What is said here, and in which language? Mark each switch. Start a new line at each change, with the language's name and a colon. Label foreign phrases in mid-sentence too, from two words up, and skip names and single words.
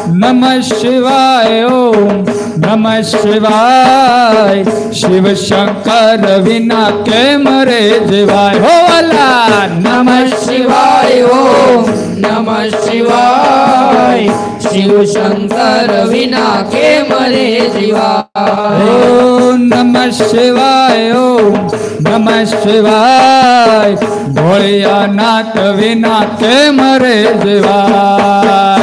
Sanskrit: नमः शिवाय ओम नमः शिवाय।
Gujarati: શિવ શંકર વિના કેમ રે જીવાય હો વાલા। નમઃ
Sanskrit: शिवाय ओम नमः शिवाय।
Gujarati: શિવ શંકર વિના કેમ રે જીવાય।
Sanskrit: ओम नमः शिवाय ओम नमः शिवाय।
Gujarati: ભોલેનાથ વિના કેમ રે જીવાય।